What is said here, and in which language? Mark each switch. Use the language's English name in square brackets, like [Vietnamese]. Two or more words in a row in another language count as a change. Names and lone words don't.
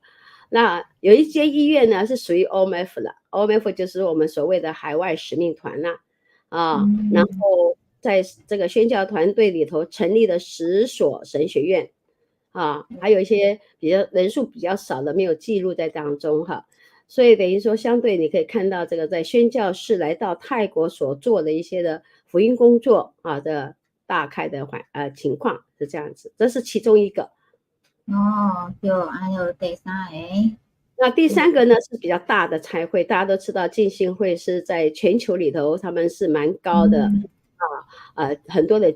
[Chinese] 那有一間醫院呢是屬於 OMF 的 ，OMF 就是我們所謂的海外使命團然後在這個宣教團隊裡頭成立了10所神學院還有一些人數比較少的沒有記錄在當中所以等於說相對你可以看到這個在宣教士來到泰國所做的一些的福音工作的大概的情況是這樣子，這是其中一個。就還有第3個。那第3個呢是比較大的差會，大家都知道浸信會是在全球裡頭他們是蠻高的很多的